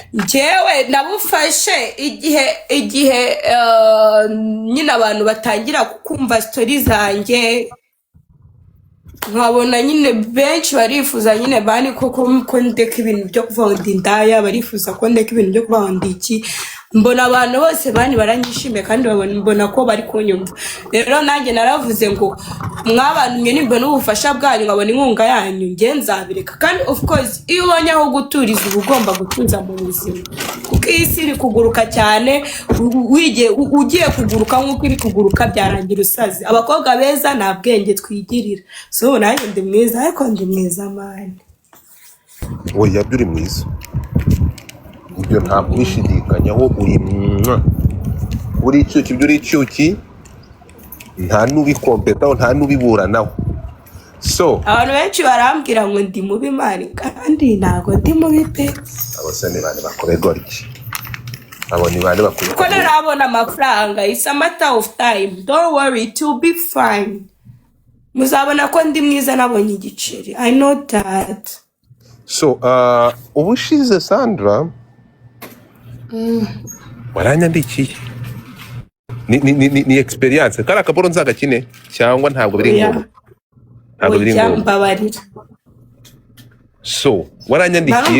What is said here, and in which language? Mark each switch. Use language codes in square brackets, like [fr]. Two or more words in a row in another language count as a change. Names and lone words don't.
[rw] Jewe nabufashe igihe nyine abantu batangira kumva stories zanjye nkabona nyine benshi barifuza nyine bani ko ndeka ibintu byo kuvuga ngo ndi indaya, barifuza ko ndeka ibintu byo kuvuga ngo ndi iki. Mbona abantu bose bani baranyishimiye kandi mbona ko bari kunyumva. Rero nanjye naravuze ngo mwabantu mwe nimbona ubufasha bwanyu nkabona inkunga yanyu nge nzabireka. Kandi [en] of course [rw] iyo ubonye aho guturiza uba ugomba gutuza mu buzima, kuko iyi si iri kuguruka cyane. Ugiye kuguruka nk'uko iri kuguruka byarangira usaze. Abakobwa beza nta bwenge twigirira. So nanjye ndi mwiza, ariko ndi mwiza mani. Oya uri mwiza, ibyo ntabwo ubishidikanyaho. Uri icyuki, ibyo uri icyuki, nta n'ubikompetaho nta n'ubiburanaho. So abantu benshi barambwira ngo ndi mubi mani, kandi ntabwo ndi mubi pe. abo se ni bane bakorerwa iki? Abo ni bane bakorerwa Ko narabona amafaranga. [en] It's a matter of time, don't worry, it will be fine. [rw] Muzabona ko ndi mwiza nabonye igiceri. [en] I know that. [rw] So ubushize Sandra waranyandikiye ni experience kari akaboro nzagakine cyangwa ntabwo biri ngombwa? Ntabwo biri ngombwa, mbabarira. So waranyandikiye,